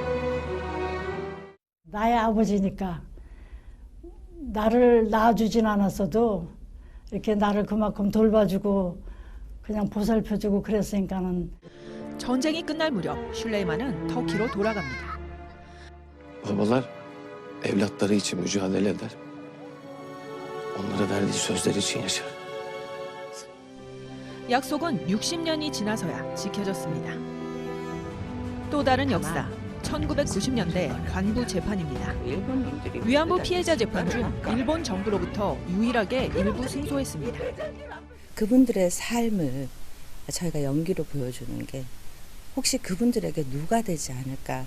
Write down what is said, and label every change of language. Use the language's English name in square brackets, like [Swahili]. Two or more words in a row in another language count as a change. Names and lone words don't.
[Korean] 나의 아버지니까 나를 낳아주진 않았어도 이렇게 나를 그만큼 돌봐주고 그냥 보살펴주고 그랬으니까는. 전쟁이 끝날 무렵 슐레이만은 터키로 돌아갑니다. [Turkish] Babalar evlatları için mücadele eder. onlara verdiği sözler için yaşar. [Korean] 약속은 60년이 지나서야 지켜졌습니다. 또 다른 역사, 1990년대 관부 재판입니다. 위안부 피해자 재판 중 일본 정부로부터 유일하게 일부 승소했습니다. 그분들의 삶을 저희가 연기로 보여주는 게 혹시 그분들에게 누가 되지 않을까.